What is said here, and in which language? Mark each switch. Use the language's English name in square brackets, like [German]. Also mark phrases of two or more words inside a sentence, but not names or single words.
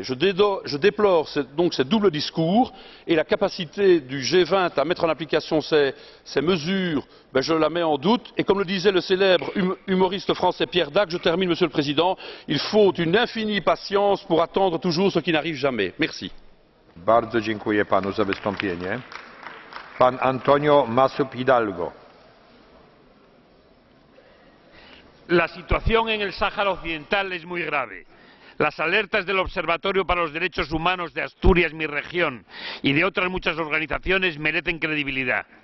[French] Je déplore donc ces doubles discours et la capacité du G20 à mettre en application ces mesures, je la mets en doute. Et comme le disait le célèbre humoriste français Pierre Dac, je termine, Monsieur le Président, il faut une infinie patience pour attendre toujours ce qui n'arrive jamais. Merci. [Polish] Bardzo dziękuję panu za wystąpienie. Pan Antonio Masip Hidalgo. [Spanish] La situación en el Sáhara Occidental es muy grave. Las alertas del Observatorio para los Derechos Humanos de Asturias, mi región, y de otras muchas organizaciones merecen credibilidad.